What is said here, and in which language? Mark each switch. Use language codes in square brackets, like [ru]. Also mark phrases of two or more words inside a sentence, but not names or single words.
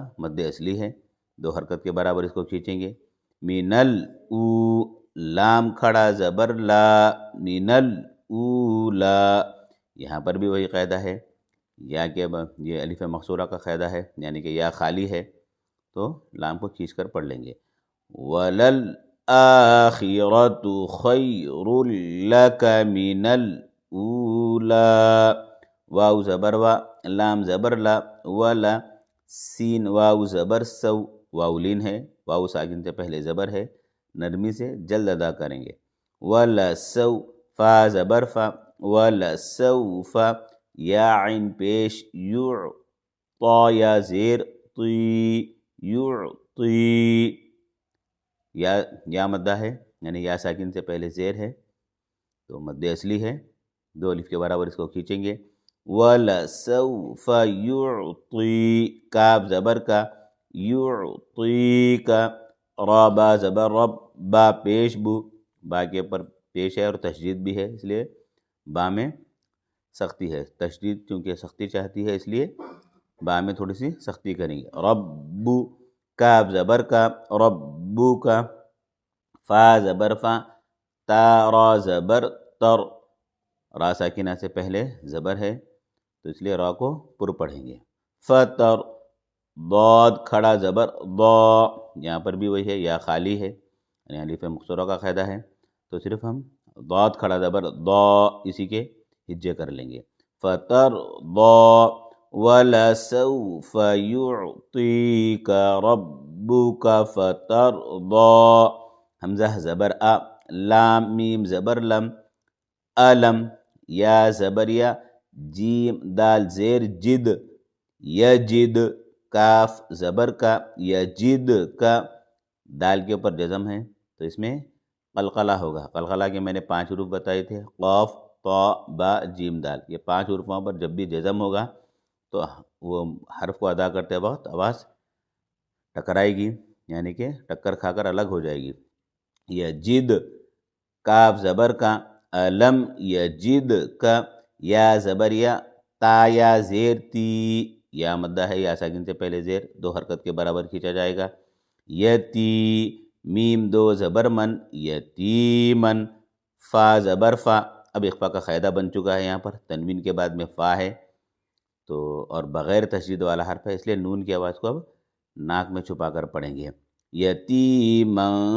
[ur] مد اصلی ہے، دو حرکت کے برابر اس کو کھینچیں گے، مینل او، لام کھڑا زبر لا، مینل اولا، یہاں پر بھی وہی قاعدہ ہے، یا کہ یہ الف مقصورہ کا قاعدہ ہے، یعنی کہ یا خالی ہے تو لام کو کھینچ کر پڑھ لیں گے، [ar] وَلَلْآخِرَةُ خَيْرٌ لَكَ مِنَ [ur] الْأُولَىٰ، واو زبر وا، لام زبر لا، ولا، سین واو زبر سو، واو لین ہے، واو ساکن سے پہلے زبر ہے، نرمی سے جلد ادا کریں گے، ولا سو، فا زبر فا، ولا سوف، یا عین پیش، یع، طا یا زیر، طی، یعطی، یا مدہ ہے یعنی یا ساکن سے پہلے زیر ہے تو مد اصلی ہے، دو الف کے برابر اس کو کھینچیں گے، [ar] وَلَسَوْفَ يُعْطِي، [ur] کاف زبر کا، یعطیک، را با زبر رب، با پیش بو، با کے اوپر پیش ہے اور تشدید بھی ہے اس لیے با میں سختی ہے، تشدید چونکہ سختی چاہتی ہے اس لیے با میں تھوڑی سی سختی کریں گے، رب، کاف زبر کا، ربو کا، فا زبر فا، تا را زبر تر، را ساکنہ سے پہلے زبر ہے تو اس لیے را کو پر پڑھیں گے، فتر، ضاد کھڑا زبر ضا، یہاں پر بھی وہی ہے، یا خالی ہے یعنی الف مقصورہ کا قاعدہ ہے تو صرف ہم ضاد کھڑا زبر ضا اسی کے ہجے کر لیں گے، [ar] فتر ضا، وَلَسَوْفَ يُعْطِيكَ رَبُّكَ فَتَرْضَىٰ، [ur] حمزہ زبر آ، لام میم زبر لم، علم، یا زبر یا، جیم دال زیر جد، یجد، کاف زبر کا، یجد کا، دال کے اوپر جزم ہے تو اس میں قلقلہ ہوگا، قلقلہ کے میں نے 5 حروف بتائے تھے، قاف، طا، با، جیم دال، یہ 5 حروفوں پر جب بھی جزم ہوگا تو وہ حرف کو ادا کرتے وقت آواز ٹکرائے گی یعنی کہ ٹکر کھا کر الگ ہو جائے گی، یجد، کاف زبر کا، علم یجد کا، یا زبر یا، تا یا زیر تی، یا مدہ ہے، یا ساکن سے پہلے زیر، دو حرکت کے برابر کھینچا جائے گا، یتی، میم دو زبر من، یتیمن، فا زبر فا، اب اخفا کا قاعدہ بن چکا ہے، یہاں پر تنوین کے بعد میں فا ہے تو اور بغیر تشدید والا حرف ہے اس لیے نون کی آواز کو اب ناک میں چھپا کر پڑھیں گے، یتیمن،